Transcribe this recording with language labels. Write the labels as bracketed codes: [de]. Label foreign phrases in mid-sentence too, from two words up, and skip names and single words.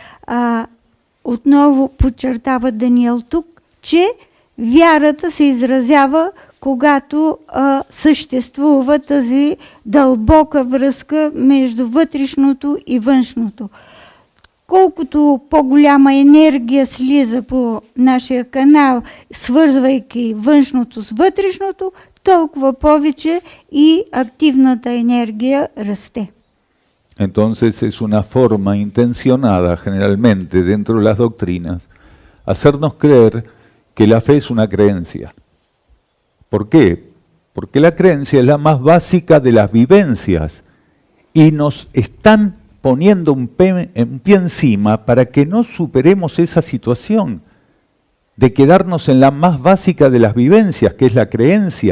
[bg] Отново подчертава Даниел тук, че вярата се изразява, когато съществува тази дълбока връзка между вътрешното и външното. Колкото по-голяма енергия слиза по нашия канал, свързвайки външното с вътрешното, толкова повече и активната енергия расте. [es] Entonces es una forma intencionada generalmente dentro de las doctrinas hacernos creer que la fe es una creencia. ¿Por qué? Porque la creencia es la más básica de las vivencias y nos están poniendo un pie encima para que no superemos esa situación de quedarnos en la más básica de las vivencias, que es la creencia.